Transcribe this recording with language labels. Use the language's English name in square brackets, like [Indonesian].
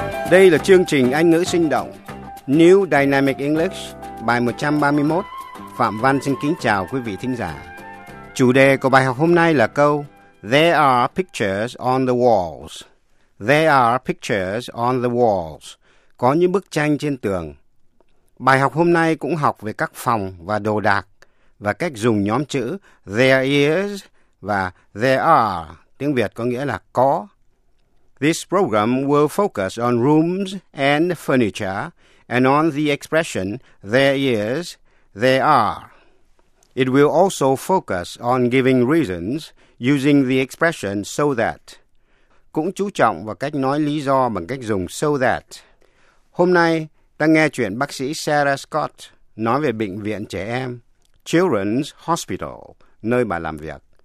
[Vietnamese] Đây là chương trình Anh ngữ sinh động New Dynamic English bài 131. Phạm Văn xin kính chào quý vị thính giả. Chủ đề của bài học hôm nay là câu [English] There are pictures on the walls. There are pictures on the walls. [Vietnamese] Có những bức tranh trên tường. Bài học hôm nay cũng học về các phòng và đồ đạc và cách dùng nhóm chữ There is và There are. Tiếng Việt có nghĩa là có. [English] This program will focus on rooms and furniture and on the expression there is, there are. It will also focus on giving reasons using the expression so that. [Vietnamese] Cũng chú trọng vào cách nói lý do bằng cách dùng so that. Hôm nay, ta nghe chuyện bác sĩ Sarah Scott nói về bệnh viện trẻ em, Children's Hospital, nơi bà làm việc.